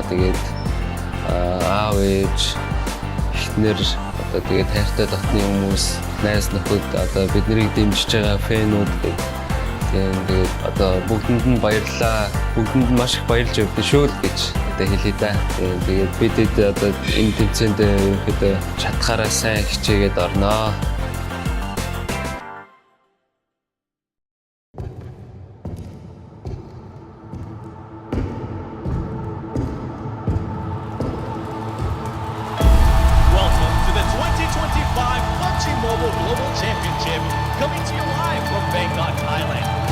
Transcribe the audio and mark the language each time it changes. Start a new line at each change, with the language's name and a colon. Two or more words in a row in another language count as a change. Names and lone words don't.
Mongolian: Тэгээд аав ээж эхнэр одоо тэгээд хайртай дотны хүмүүс, найз нөхөд одоо биднийг дэмжиж байгаа фэнүүд тэгээд одоо бүгдэнд нь баярлалаа. Бүгдэнд нь маш их баярлж өгдөө шүү л гэж одоо хэлээ да. Тэгээд бидэд одоо энэ тэмцээнд ерөнхийдөө чадхаараа сайн хичээгээд орноо.
English: Welcome to the 2025 PUBG Mobile Global Championship, coming to you live from Bangkok, Thailand.